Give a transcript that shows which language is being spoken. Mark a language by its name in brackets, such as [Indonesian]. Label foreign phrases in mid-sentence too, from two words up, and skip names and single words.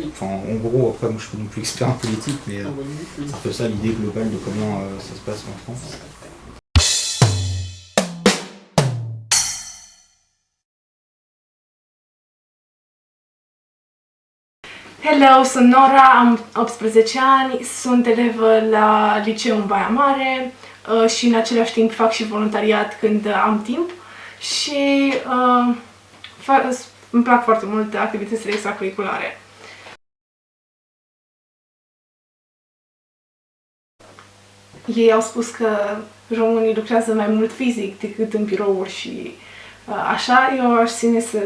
[French] Enfin, en gros, après moi je suis non plus expert en politique, mais c'est un peu ça l'idée globale de comment ça se passe en France. [Romanian] Hello, sunt Nora, am 18 ani, sunt elevă la liceu în Baia Mare și în același timp fac și voluntariat când am timp și îmi plac foarte mult activitățile extracurriculare. Ei au spus că românii lucrează mai mult fizic decât în birouri și așa, eu aș ține să